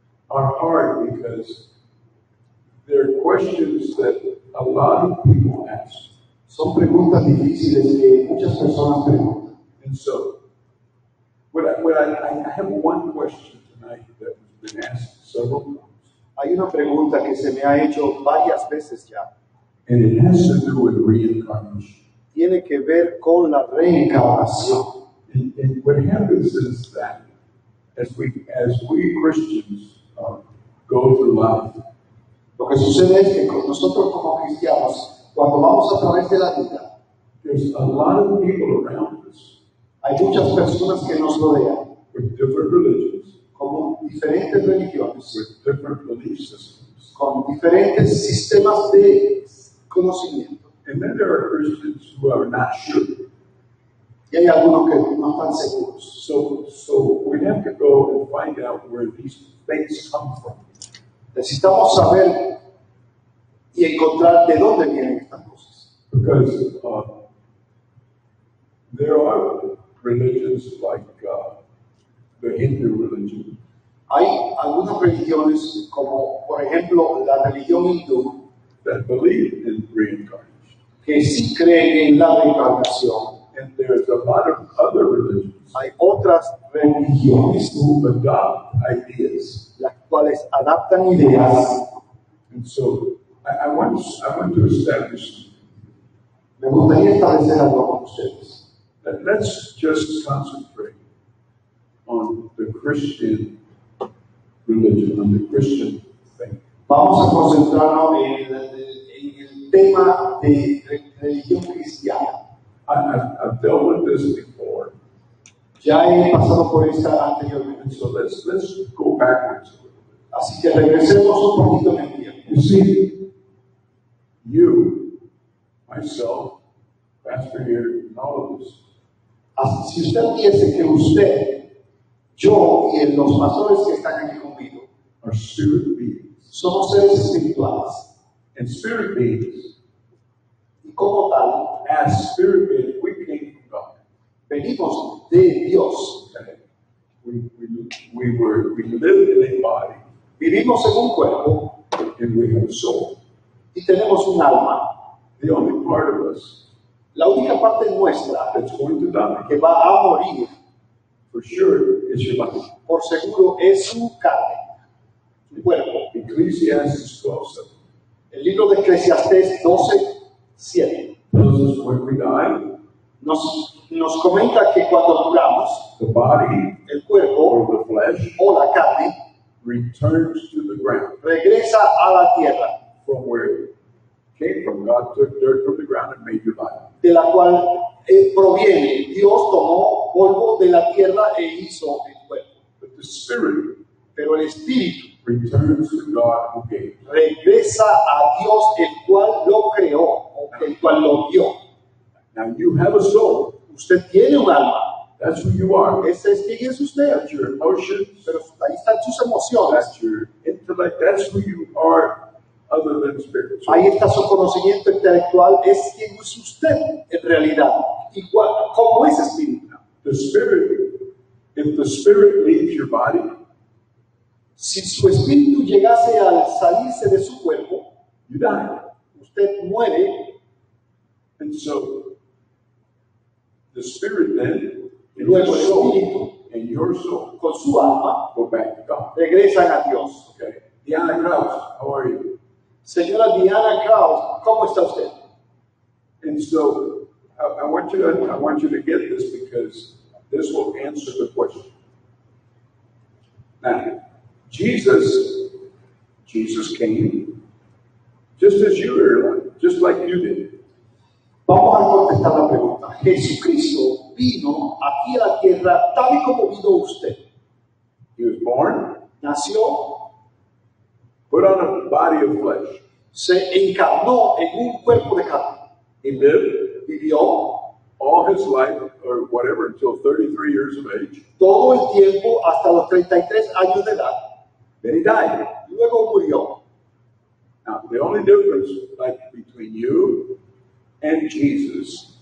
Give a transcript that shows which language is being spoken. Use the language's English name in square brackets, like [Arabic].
[English] are hard because they're questions that a lot of people ask. [Spanish] Son preguntas difíciles que muchas personas preguntan. [English] And so, I have one question tonight that has been asked several times. [Spanish] Hay una pregunta que se me ha hecho varias veces ya. [English] And it has to do with reincarnation. [Spanish] Tiene que ver con la reencarnación. [English] And what happens is that as we Christians go through life, [Spanish] Lo que sucede es que nosotros como cristianos, cuando vamos a través de la vida, [English] there's a lot of people around us [Spanish] hay muchas personas que nos rodean, [English] with different religions, [Spanish] como diferentes religiones, [English] with different belief systems. [Spanish] con diferentes sistemas de conocimiento. [English] And then there are Christians who are not sure. [Spanish] Y hay algunos que no están seguros. [English] So we have to go and find out where these things come from. [Spanish] Necesitamos saber y encontrar de dónde vienen estas cosas. [English] Because there are religions like the Hindu religion [Spanish] Hay algunas religiones, como por ejemplo la religión hindú, [English] that believe in reincarnation. [Spanish] que sí creen en la reencarnación. [English] And there's a lot of other religions [Spanish] Hay otras religiones [English] who adopt ideas. [Spanish] las cuales adaptan ideas. [English] And so I want to establish [Spanish] Me gustaría establecer algo con ustedes. [English] that let's just concentrate on the Christian religion, on the Christian faith. [Spanish] Vamos a concentrarnos en el tema de religión cristiana. [English] I've dealt with this before, [Spanish] Ya he pasado por esta anteriormente. [English] and so let's go backwards a little bit. [Spanish] Así que regresemos un poquito en el tiempo. [English] You see, you, myself, Pastor here, and all of us, [Spanish] Así, si usted piensa que usted, yo y los pastores que están aquí conmigo [English] are spirit beings. [Spanish] somos seres espirituales [English] And spirit beings, [Spanish] y como tal [English] as spirit beings, we came from God. [Spanish] venimos de Dios. [English] Okay? We lived in a body, [Spanish] Vivimos en un cuerpo [English] and we have a soul. [Spanish] y tenemos un alma. [English] The only part of us [Spanish] La única parte nuestra [English] that's going to die, [Spanish] que va a morir, [English] for sure, is your life. [Spanish] por seguro, es su carne, su cuerpo. [English] Ecclesiastes 12:7 [Spanish] El libro de Eclesiastés 12:7 [English] tells us when we die, [Spanish] nos comenta que cuando duramos, [English] the body [Spanish] el cuerpo [English] or the flesh [Spanish] o la carne [English] returns to the ground [Spanish] regresa a la tierra, [English] from where it came from. God took dirt from the ground and made you alive. [Spanish] de la cual proviene. Dios tomó polvo de la tierra e hizo el cuerpo. [English] But the spirit [Spanish] Pero el espíritu [English] returns to God who gave it. [Spanish] regresa a Dios, el cual lo creó, o el cual lo dio. [English] Now you have a soul. [Spanish] Usted tiene un alma. [English] That's who you are. [Spanish] Ese es quién es usted. [English] That's your emotions. [Spanish] Pero ahí están sus emociones. [English] That's your intellect. That's who you are other than spirit. So [Spanish] Ahí está su conocimiento intelectual. Es quién es usted en realidad. Igual, ¿cómo es espíritu? [English] the spirit, if the spirit leaves your body, [Spanish] Si su espíritu llegase al salirse de su cuerpo, [English] you die. [Spanish] usted muere. [English] And so the spirit then, and [Spanish] Luego el [English] your soul, [Spanish] espíritu [English] and your soul [Spanish] con su alma [English] go back to God. [Spanish] regresan a Dios. [English] Okay. Diana Krause, how are you? [Spanish] Señora Diana Kraus, ¿cómo está usted? [English] And so I want you to get this because this will answer the question. Now, Jesus came just as you were, just like you did. [Spanish] Vamos a contestar la pregunta. Jesucristo vino aquí a la tierra tal y como vino usted. [English] He was born, [Spanish] Nació, [English] put on a body of flesh. [Spanish] se encarnó en un cuerpo de carne. [English] He lived [Spanish] Vivió [English] all his life, or whatever, until 33 years of age. [Spanish] todo el tiempo hasta los 33 años de edad. [English] Then he died. [Spanish] luego murió. [English] Now, the only difference between you and Jesus